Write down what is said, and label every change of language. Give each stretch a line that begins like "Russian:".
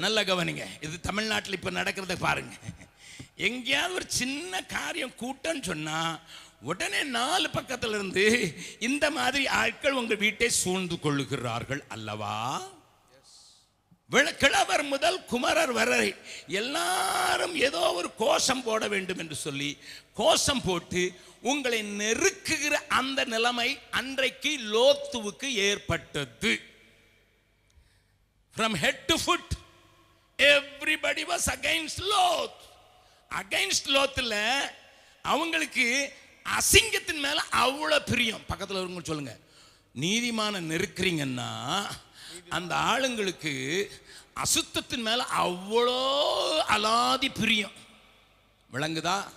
Tamil: நல்ல கவனிங்க, இது தமிழ்நாட்டில் இப்ப நடக்கிறத பாருங்க. எங்கேயாவது ஒரு சின்ன காரியம் கூட்டம் சொன்னா உடனே 4 பக்கத்துல இருந்து இந்த மாதிரி ஆட்கள் உங்கள் வீட்டை சூழ்ந்து கொள்ளுகிறார்கள் அல்லவா? கிழவர் முதல் குமரர் வரை எல்லாரும் ஏதோ ஒரு கோஷம் போட வேண்டும் என்று சொல்லி கோஷம் போட்டு உங்களை நெருக்குகிற அந்த நிலைமை அன்றைக்கு லோத்துவுக்கு ஏற்பட்டது.
English: From head to foot everybody was against Lot.
Tamil: Against Lotல அவங்களுக்கு அசிங்கத்தின் மேல அவ்வளவு பிரியம். பக்கத்தில் இருங்க சொல்லுங்க, நீதிமான நெருக்கிறீங்கன்னா அந்த ஆளுங்களுக்கு அசுத்தத்தின் மேல அவ்வளோ அலாதி பிரியம். விளங்குதா?